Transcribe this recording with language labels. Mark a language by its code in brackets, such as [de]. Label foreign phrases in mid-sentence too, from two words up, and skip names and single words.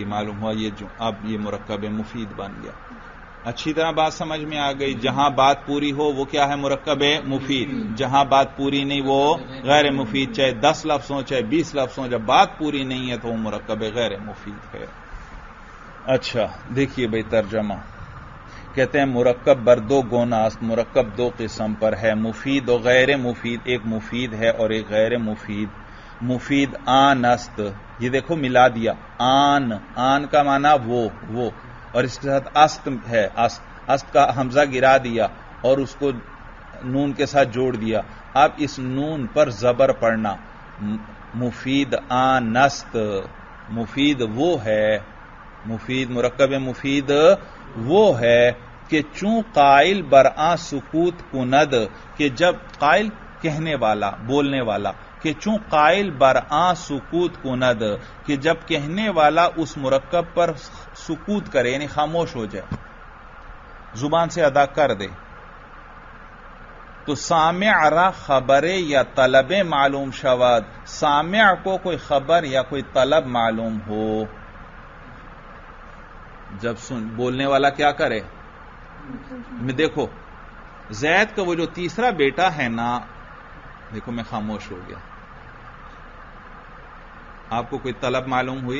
[ur] معلوم ہوا اب یہ مرکب مفید بن گیا. اچھی طرح بات سمجھ میں آ گئی. جہاں بات پوری ہو وہ کیا ہے؟ مرکب مفید. جہاں بات پوری نہیں وہ غیر مفید. چاہے 10 لفظ ہوں چاہے 20 لفظ ہوں، جب بات پوری نہیں ہے تو وہ مرکب غیر مفید ہے. اچھا دیکھیے بھائی ترجمہ کہتے ہیں [fa] مرکب بر 2 گونا است. [ur] مرکب 2 قسم پر ہے، مفید و غیر مفید. ایک مفید ہے اور ایک غیر مفید. [fa] مفید آن است، [ur] یہ دیکھو ملا دیا. آن کا معنی وہ اور اس کے ساتھ است ہے. است کا حمزہ گرا دیا اور اس کو نون کے ساتھ جوڑ دیا. اب اس نون پر زبر پڑھنا. [fa] مفید آن است، [ur] مفید وہ ہے، مفید مرکب مفید وہ ہے کہ [fa] چوں قائل برآں سکوت کند، [ur] کہ جب قائل کہنے والا بولنے والا، کہ [fa] چوں قائل برآں سکوت کند، [ur] کہ جب کہنے والا اس مرکب پر سکوت کرے یعنی خاموش ہو جائے، زبان سے ادا کر دے. [fa] تو سامع را خبر یا طلب معلوم شود. [ur] سامع کو کوئی خبر یا کوئی طلب معلوم ہو، جب بولنے والا کیا کرے. میں دیکھو زید کا وہ جو تیسرا بیٹا ہے نا، دیکھو میں خاموش ہو گیا. آپ کو کوئی طلب معلوم ہوئی؟